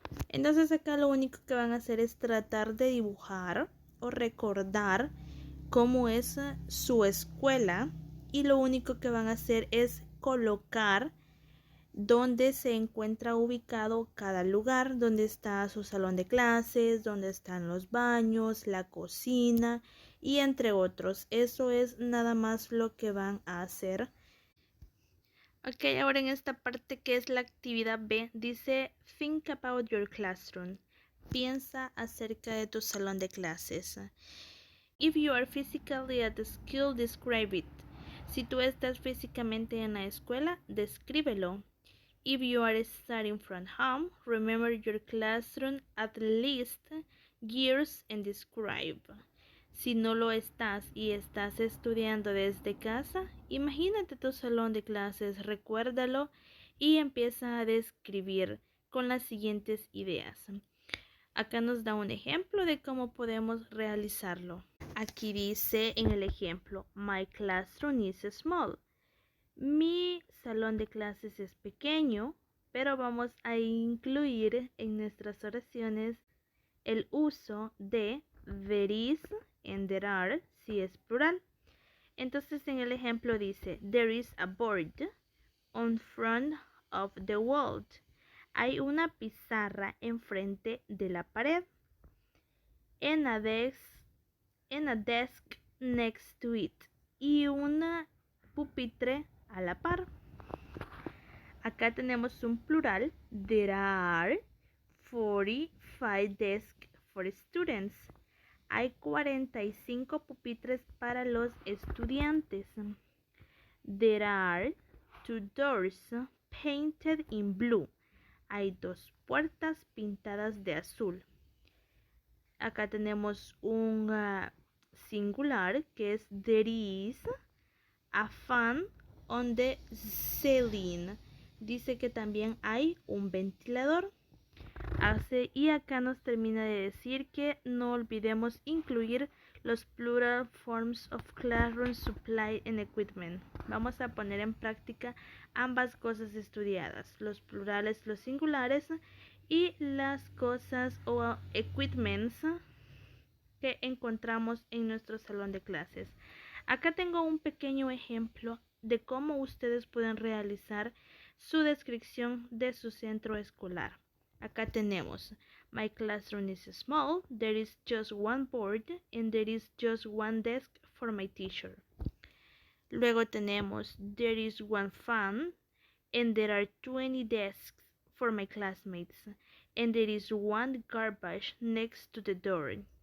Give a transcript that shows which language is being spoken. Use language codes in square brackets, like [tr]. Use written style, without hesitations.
[es] Entonces acá lo único que van a hacer es tratar de dibujar o recordar cómo es su escuela y lo único que van a hacer es colocar donde se encuentra ubicado cada lugar, donde está su salón de clases, donde están los baños, la cocina y entre otros. Eso es nada más lo que van a hacer. Ok, ahora en esta parte que es la actividad B, dice [en] think about your classroom. [es] Piensa acerca de tu salón de clases. [en] If you are physically at the school, describe it. [es] Si tú estás físicamente en la escuela, descríbelo. [en] If you are studying from home, remember your classroom at least years and describe. [es] Si no lo estás y estás estudiando desde casa, imagínate tu salón de clases, recuérdalo y empieza a describir con las siguientes ideas. Acá nos da un ejemplo de cómo podemos realizarlo. Aquí dice en el ejemplo, [en] my classroom is small. [es] Mi salón de clases es pequeño, pero vamos a incluir en nuestras oraciones el uso de [en] there is and there are [es] si es plural. Entonces en el ejemplo dice, [en] there is a board on front of the wall. [es] Hay una pizarra enfrente de la pared. [en] And a desk next to it. [es] Y una pupitre a la par. Acá tenemos un plural. [en] There are 45 desks for students. [es] Hay 45 pupitres para los estudiantes. [en] There are 2 doors painted in blue. [es] Hay 2 puertas pintadas de azul. Acá tenemos un singular que es [en] there is a fan on the ceiling. [es] Dice que también hay un ventilador. Y acá nos termina de decir que no olvidemos incluir los [en] plural forms of classroom supply and equipment. [es] Vamos a poner en práctica ambas cosas estudiadas, los plurales, los singulares y las cosas o equipments que encontramos en nuestro salón de clases. Acá tengo un pequeño ejemplo de cómo ustedes pueden realizar su descripción de su centro escolar. Acá tenemos, [en] my classroom is small, there is just one board and there is just one desk for my teacher. [es] Luego tenemos, [en] there is one fan and there are 20 desks for my classmates and there is one garbage next to the door.